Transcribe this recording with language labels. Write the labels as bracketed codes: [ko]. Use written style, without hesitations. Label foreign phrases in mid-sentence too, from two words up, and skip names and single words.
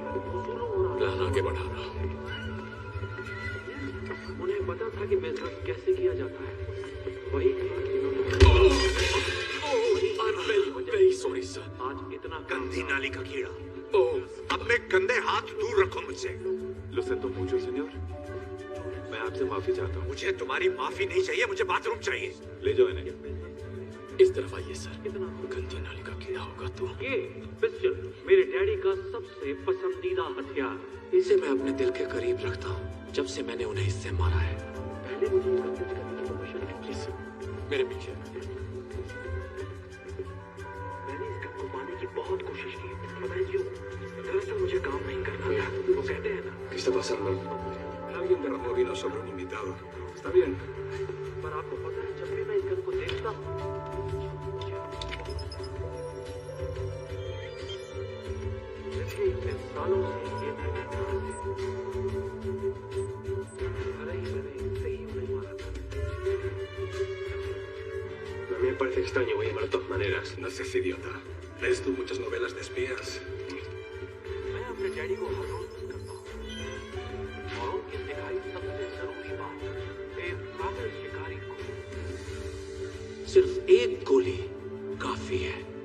[hi] प्लान आगे बढ़ा रहा हूँ। उन्हें पता था कि बिजनेस कैसे किया जाता है। वही [en] very sorry sir. [hi] आज इतना गंदी नाली का कीड़ा, अपने गंदे हाथ दूर रखो मुझसे। [es] Lo mucho, señor. [hi] मैं आपसे माफी चाहता हूँ। मुझे तुम्हारी माफी नहीं चाहिए, मुझे बाथरूम चाहिए। ले जाओ इन्हें। इस तरफ आइए सर। गंदी नाली का कीड़ा होगा तो। ये पिस्टल मेरे डैडी का सबसे पसंदीदा हथियार। इसे मैं अपने दिल के करीब रखता हूँ जब से मैंने उन्हें इससे मारा है। पहले मुझे प्लीज मेरे पीछे। मैंने इस गन को पाने की बहुत कोशिश की, पता है क्यों? दरअसल मुझे काम नहीं करना था। वो कहते हैं ना, [es] ¿Qué está pasando? Alguien derramó vino sobre un invitado. Está bien. [hi] पर आपको पता है जब भी मैं इस गन को देखता हूँ, पिछले इतने सालों से ये मैंने इससे ही उन्हें मारा था। [es] A mí me parece extraño, voy a llamar de todas maneras. No seas idiota. ¿Lees tú muchas novelas de espías? [hi] मैं अपने डैडी को हर रोज मिस करता हूँ और उनकी सिखाई सबसे जरूरी बात, एक काबिल शिकारी को सिर्फ एक गोली काफी है।